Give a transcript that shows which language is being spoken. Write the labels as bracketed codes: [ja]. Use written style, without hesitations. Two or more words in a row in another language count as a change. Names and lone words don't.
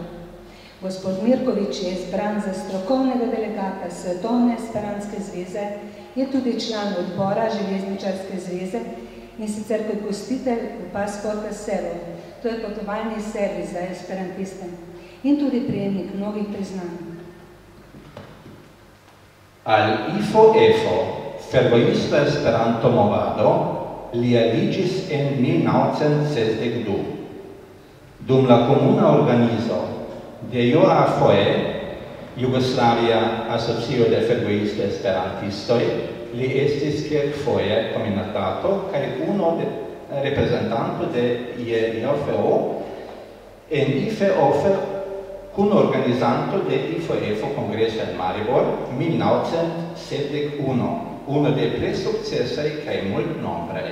[sl] Gospod Mirkovič je izbran za strokovnega delegata Svetovne esperantske zveze, je tudi član odbora Železničarske zveze in sicer kot gostitelj v Pasporta Selo, to je potovalni servis za esperantiste in tudi prejemnik mnogih priznanj. [eo] Al IFO-EFO, Fervoisto Esperanto Movado, li aliĝis en 1962. Dum la komuna organizo de JOAFOE, Jugoslavia Asocio de Fervoisto Esperantistoj, li estis kelkfoje kominatato kaj unu de reprezentanto de JOFO en IFO kun organizanto de IFO-EFO Kongreso en Maribor 1971, uno de plej sukcesaj kaj multnombraj.